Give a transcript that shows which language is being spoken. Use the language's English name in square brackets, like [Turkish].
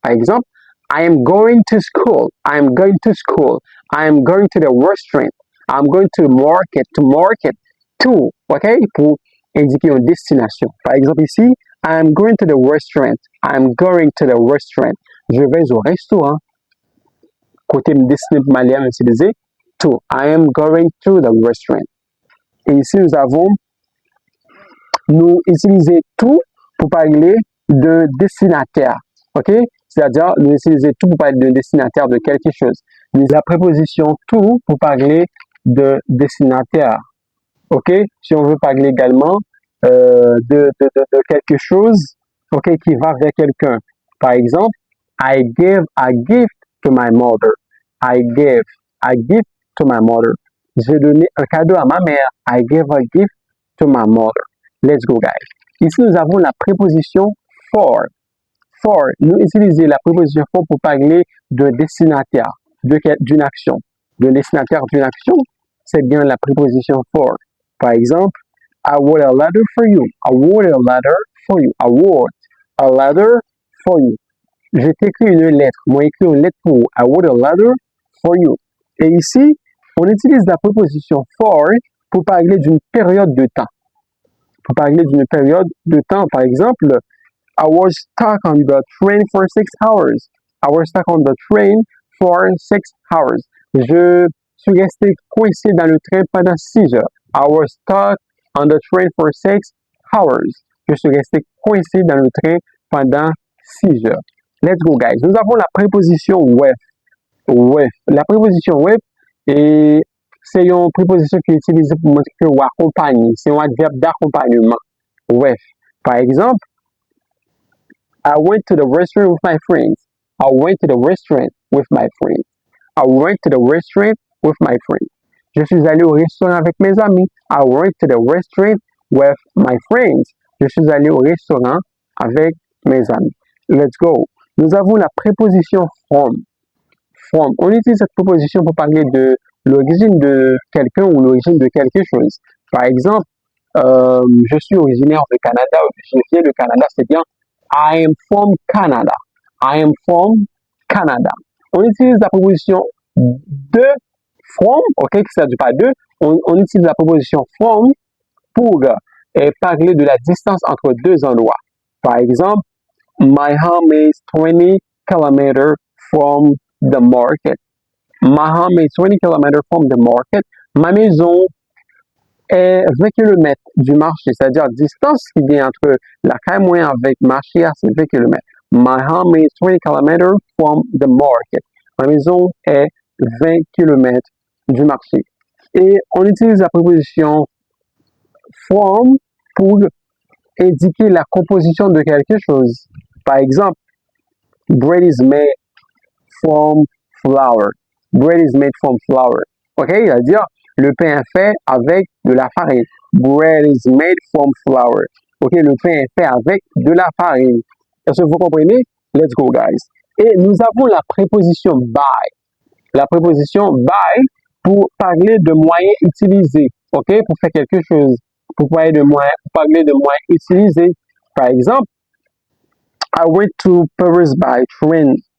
[French] Par exemple, [English] I am going to school. I am going to school. I am going to the restaurant. I am going to market. To market. [French] To, ok, pour indiquer une destination. Par exemple ici, [English] I am going to the restaurant. I am going to the restaurant. [French] Je vais au restaurant. Côté me destiner pour m'aller utiliser to. [English] I am going to the restaurant. [French] Et ici, nous utilisons tout pour parler de destinataire. OK? C'est-à-dire, nous utilisons tout pour parler de destinataire de quelque chose. Nous utilisons la préposition to pour parler de destinataire. OK? Si on veut parler également de quelque chose, OK, qui va vers quelqu'un. Par exemple, [English] I gave a gift to my mother. I gave a gift to my mother. [French] J'ai donné un cadeau à ma mère. [English] I gave a gift to my mother. Let's go, guys. [French] Ici, nous avons la préposition for. For. Nous utilisons la préposition for pour parler de destinataire, d'une action. De destinataire d'une action, c'est bien la préposition for. Par exemple, [English] I wrote a letter for you. I wrote a letter for you. I wrote a letter for you. [French] J'ai écrit une lettre. Moi, écrit une lettre pour vous. [English] I wrote a letter for you. [French] Et ici, on utilise la préposition for pour parler d'une période de temps. Pour parler d'une période de temps, par exemple, [English] I was stuck on the train for 6 hours. I was stuck on the train for 6 hours. [French] Je suis resté coincé dans le train pendant 6 heures. [English] I was stuck on the train for 6 hours. [French] Je suis resté coincé dans le train pendant 6 heures. [English] Let's go, guys. [French] Nous avons la préposition with. With. La préposition with, c'est une préposition qui est utilisée pour montrer que vous accompagnez. C'est un adverbe d'accompagnement. With. Par exemple, [English] I went to the restaurant with my friends. I went to the restaurant with my friends. I went to the restaurant with my friends. [French] Je suis allé au restaurant avec mes amis. [English] I went to the restaurant with my friends. [French] Je suis allé au restaurant avec mes amis. [English] Let's go. [French] Nous avons la préposition from. From. On utilise cette préposition pour parler de l'origine de quelqu'un ou l'origine de quelque chose. Par exemple, je suis originaire du Canada, je viens du Canada, c'est bien [English] I am from Canada. I am from Canada. [French] On utilise la préposition de from, ok, qui ne s'agit pas de, on utilise la préposition from pour parler de la distance entre deux endroits. Par exemple, [English] my home is 20 kilometers from the market. My home is 20 kilometers from the market. [French] Ma maison est 20 km du marché, c'est-à-dire la distance qui vient entre la caille moyenne avec le marché, c'est 20 km. [English] My home is 20 kilometers from the market. [French] Ma maison est 20 km du marché. Et on utilise la préposition from pour indiquer la composition de quelque chose. Par exemple, [English] bread is made from flour. Bread is made from flour. OK? [French] C'est-à-dire, le pain est fait avec de la farine. [English] Bread is made from flour. OK? [French] Le pain est fait avec de la farine. Est-ce que vous comprenez? [English] Let's go, guys. [French] Et nous avons la préposition by. La préposition by pour parler de moyens utilisés. OK? Pour faire quelque chose. Pour parler de moyens utilisés. Par exemple, [English] I went to Paris by train.